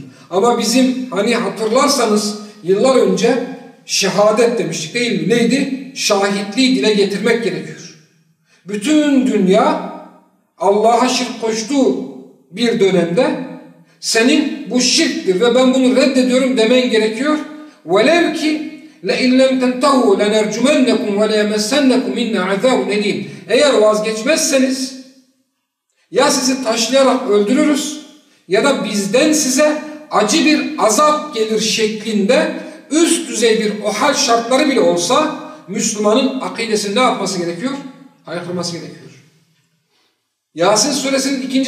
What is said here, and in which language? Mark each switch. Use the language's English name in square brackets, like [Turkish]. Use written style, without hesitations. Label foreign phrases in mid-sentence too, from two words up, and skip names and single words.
[Turkish] Ama bizim hani hatırlarsanız yıllar önce şehadet demiştik değil mi? Neydi? Şahitliği dile getirmek gerekiyor. Bütün dünya Allah'a şirk koştuğu bir dönemde senin bu şirktir ve ben bunu reddediyorum demen gerekiyor. [Arabic] وَلَوْ ki لَاِنْ لَمْ تَنْتَهُوا لَنَرْجُمَنَّكُمْ وَلَيَمَسَّنَّكُمْ مِنَّا عَذَابٌ اَلِيمٌ. [Turkish] Eğer vazgeçmezseniz ya sizi taşlayarak öldürürüz ya da bizden size acı bir azap gelir şeklinde üst düzey bir o hal şartları bile olsa Müslümanın akidesini ne yapması gerekiyor? Haykırması gerekiyor. Yasin suresinin 2.